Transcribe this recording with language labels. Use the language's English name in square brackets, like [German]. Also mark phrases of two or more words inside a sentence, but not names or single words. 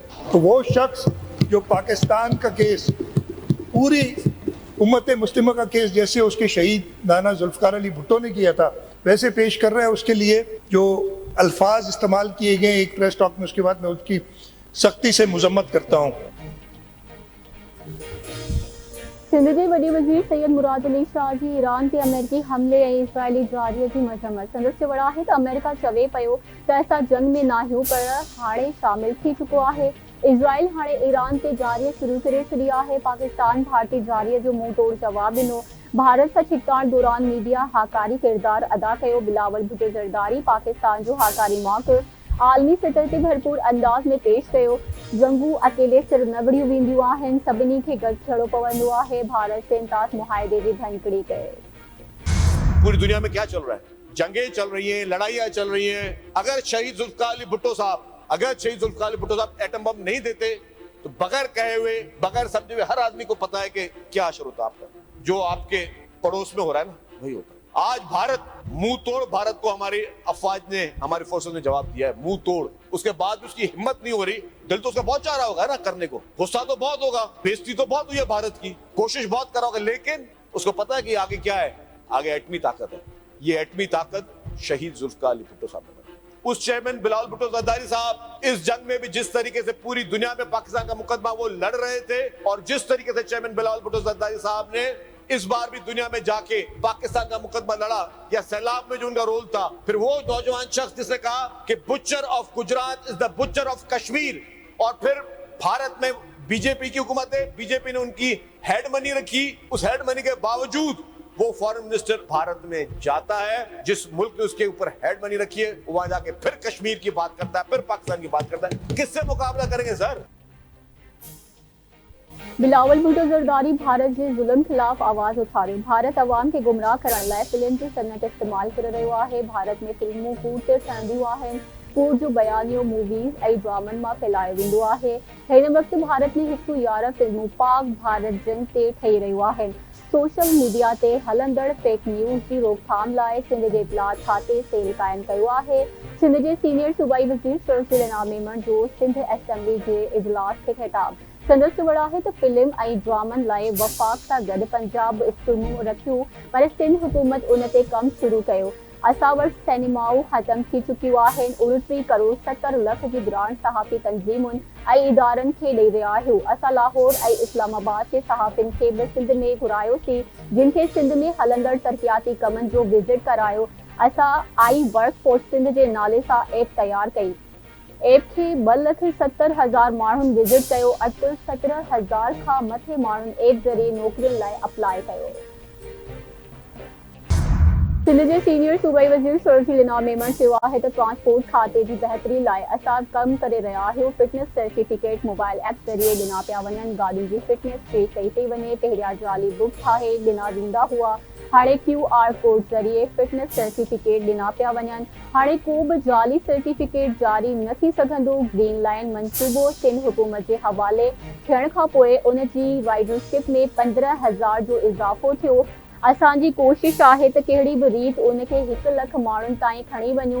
[Urdu] تو وہ شخص جو پاکستان کا کیس پوری امت مسلمہ کا کیس جیسے اس کے شہید نانا ذوالفقار علی بھٹو نے کیا تھا ویسے پیش کر رہا ہے. اس کے لیے جو الفاظ استعمال کیے گئے ایک [English] press talk [Urdu] میں، اس کے بعد میں اس کی سختی سے مذمت کرتا ہوں. [Sindhi] सिंध जे वॾे वज़ीर सैयद मुराद अली शाह जी ईरान ते अमेरिकी हमले ऐं इसराइली जारियत जी मज़म्मत। संदसि चवण आहे त अमेरिका चवे पियो त असां जंग में न आहियूं, पर हाणे शामिल थी चुको आहे। इजराइल हाणे ईरान ते जारियत शुरू करे छॾी आहे। पाकिस्तान भारतीय जारियत जो मुंहुं तोड़ जवाब ॾिनो। भारत सां छिकताण दौरान मीडिया हाकारी किरदार अदा कयो। बिलावल भुट्टो ज़रदारी पाकिस्तान जो हाकारी मौक़िफ़ आलमी सतह ते भरपूर अंदाज में पेश कयो। जंगू अकेले सिर न विढ़ियूं वेंदियूं आहिनि, सभिनी खे गॾु थियणो पवंदो आहे। भारत से इंताज मुआहिदे जी भञकिड़ी कई। [Urdu] پوری دنیا میں کیا چل رہا ہے؟ جنگیں چل رہی ہیں، لڑائیاں چل رہی ہیں. اگر شہید ذوالفقار علی بھٹو صاحب [English] atom bomb [Urdu] نہیں دیتے تو بغیر کہے ہوئے، بغیر سمجھے ہوئے ہر آدمی کو پتا ہے کہ کیا اثر ہوتا آپ کا. جو آپ کے پڑوس میں ہو رہا ہے نا، وہی ہوتا ہے۔ آج بھارت منہ توڑ، بھارت کو ہماری افواج نے، ہماری فورسز نے جواب دیا ہے، منہ توڑ. اس کے بعد اس کی ہمت نہیں ہو رہی۔ دل تو اس کا بہت چاہ رہا ہوگا نا کرنے کو، غصہ تو بہت ہوگا، بے عزتی تو بہت ہوئی ہے بھارت کی، کوشش بہت کرا ہوگا، لیکن اس کو پتا ہے کہ آگے کیا ہے، آگے ایٹمی طاقت ہے. یہ ایٹمی طاقت شہید ذوالفقار علی بھٹو صاحب نے۔ اس چیئرمین بلاول بھٹو زرداری صاحب اس جنگ میں بھی جس طریقے سے پوری دنیا میں پاکستان کا مقدمہ وہ لڑ رہے تھے، اور جس طریقے سے چیئرمین بلاول بھٹو زرداری صاحب نے اس بار بھی دنیا میں جا کے پاکستان کا مقدمہ لڑا، یا سیلاب میں جو ان کا رول تھا، پھر وہ نوجوان شخص جس نے کہا کہ [English] butcher of Gujarat is the butcher of Kashmir, [Urdu] اور پھر بھارت میں بی جے پی کی حکومت ہے، بی جے پی نے ان کی [English] head money [Urdu] رکھی. اس [English] head money [Urdu] کے باوجود وہ [English] foreign minister [Urdu] بھارت میں جاتا ہے، جس ملک نے اس کے اوپر [English] head money [Urdu] رکھی ہے، وہاں جا کے پھر کشمیر کی بات کرتا ہے، پھر پاکستان کی بات کرتا ہے. کس سے مقابلہ کریں گے سر? [Sindhi] बिलावल भुट्टो ज़रदारी भारत जे ज़ुल्म खिलाफ आवाज़ उथारियो। भारत अवाम खे गुमराह करण लाइ फिल्म जी सनत इस्तेमाल करे रहियो आहे। भारत में फिल्मूं कूड़ ते ठहंदियूं आहिनि, कूड़ जो बयानियो मूवीज़ ऐं ड्रामनि मां फैलायो वेंदो आहे। हिन वक़्तु भारत में 111 फिल्मूं पाक भारत जंग ते ठही रहियूं आहिनि। [English] social media [Sindhi] ते हलंदड़ [English] fake news [Sindhi] जी रोकथाम लाइ सिंध जे इत्तलात खाते सेल क़ाइमु कयो आहे। सिंध जे सीनियर सूबाई वज़ीर शरजील इनाम मेमण जो सिंध असेंबली जे इजलास खे ख़िताब संदसि वड़ा है तो फिल्म ऐं ड्रामनि लाइ वफ़ाक़ सां गॾु पंजाब स्कीमूं रखियूं, पर सिंध हुकूमत उन ते कमु शुरू कयो। असां वटि सिनेमाऊं ख़तमु थी चुकियूं आहिनि। 29 करोड़ 70 लख जी ग्रांट सहाफ़ी तंज़ीमुनि ऐं इदारनि खे ॾेई रहिया आहियूं। असां लाहौर ऐं इस्लामाबाद जे सहाफ़ियुनि खे बि सिंध में घुरायोसीं, जिन खे सिंध में हलंदड़ तरक़ियाती कमनि जो विज़िट करायो। असां आई वर्क फॉर सिंध जे नाले सां ऐप तयारु कई। ऐप खे 2,70,000 माण्हुनि विज़िट कयो। अटकुल 17,000 खां मथे माण्हुनि ऐप ज़रिए नौकरियुनि लाइ अप्लाई कयो। सिंध जे सीनियर सूबाई वज़ीर शरजील इनाम मेमण चयो आहे त ट्रांसपोर्ट खाते जी बहितरी लाइ असां कमु करे रहिया आहियूं। [English] fitness certificate mobile app [Sindhi] ज़रिए ॾिना पिया वञनि। गाॾियुनि जी [English] fitness check [Sindhi] कई पई वञे। पहिरियां जाली बुक ठाहे ॾिना वेंदा हुआ, हाणे [English] QR code [Sindhi] ज़रिए [English] fitness certificate [Sindhi] ॾिना पिया वञनि। हाणे को बि जाली सर्टिफिकेट जारी न थी सघंदो। ग्रीन लाइन मंसूबो सिंध हुकूमत जे हवाले थियण खां पोइ उन जी राइडरशिप में 15,000 जो इज़ाफ़ो थियो। असांजी कोशिश आहे त कहिड़ी बि रीत उन खे 1 लख माण्हुनि ताईं खणी वञूं।